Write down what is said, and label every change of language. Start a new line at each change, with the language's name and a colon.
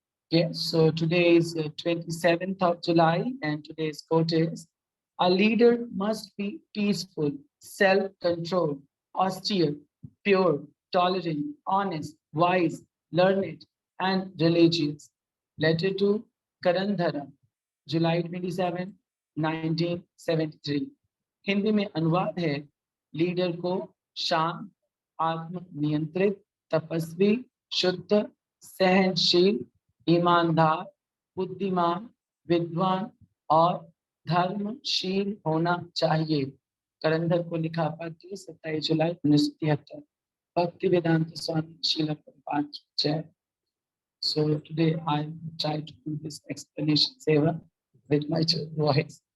English: Yes, so today is 27th of July and today's quote is, a leader must be peaceful, self-controlled, austere, pure, tolerant, honest, wise, learned and religious. Letter to Karandhara, July 27, 1973।
Hindi: Hindi में अनुवाद है, leader को शांत, आत्म नियंत्रित, तपस्वी, शुद्ध, सहनशील, ईमानदार, बुद्धिमान, विद्वान और धर्मशील होना चाहिए। करंदर को लिखा पत्र 27 जुलाई 1973। भक्ति वेदांत स्वामी श्रील प्रभुपाद की जय।
English: So today I try to do this explanation seva with my voice.